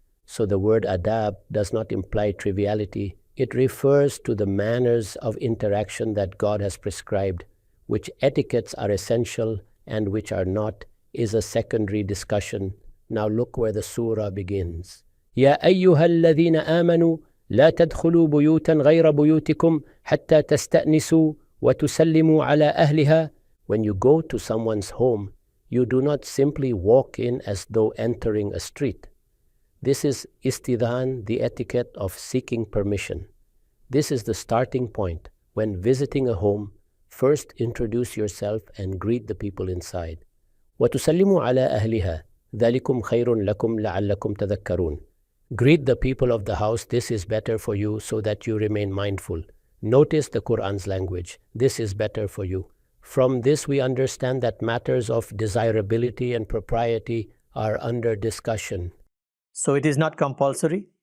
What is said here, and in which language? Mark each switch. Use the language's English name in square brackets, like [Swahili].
[English] So the word adab does not imply triviality. It refers to the manners of interaction that God has prescribed. Which etiquettes are essential and which are not is a secondary discussion. Now look where the surah begins. [Arabic] يا أيها الذين آمنوا لا تدخلوا بيوتا غير بيوتكم حتى تستأنسوا وتسلموا على أهلها. [English] When you go to someone's home, you do not simply walk in as though entering a street. This is istidhan, the etiquette of seeking permission. This is the starting point. When visiting a home, first introduce yourself and greet the people inside. [Arabic] وتسلموا على أهلها ذلكم خير لكم لعلكم تذكرون. [English] Greet the people of the house. This is better for you so that you remain mindful. Notice the Quran's language. This is better for you. From this we understand that matters of desirability and propriety are under discussion. So it is not compulsory?